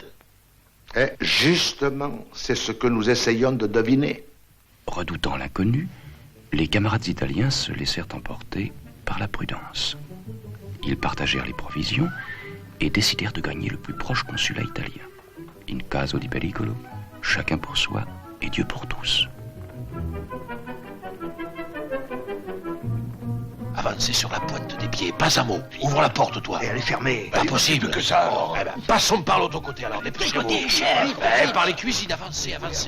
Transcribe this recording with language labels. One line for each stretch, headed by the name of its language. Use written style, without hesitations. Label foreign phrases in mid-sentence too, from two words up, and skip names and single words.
French: Et justement, c'est ce que nous essayons de deviner. Redoutant l'inconnu, les camarades italiens se laissèrent emporter par la prudence. Ils partagèrent les provisions et décidèrent de gagner le plus proche consulat italien.
Italian: In caso di pericolo,
French: chacun pour soi et Dieu pour tous. Avancez sur la pointe des pieds, pas un mot. Ouvre la porte, toi. Et elle est fermée. Pas possible que ça. Oh, eh ben, passons par l'autre côté, alors. Dépêchez-vous. chef. Par les cuisines, avancez, avancez.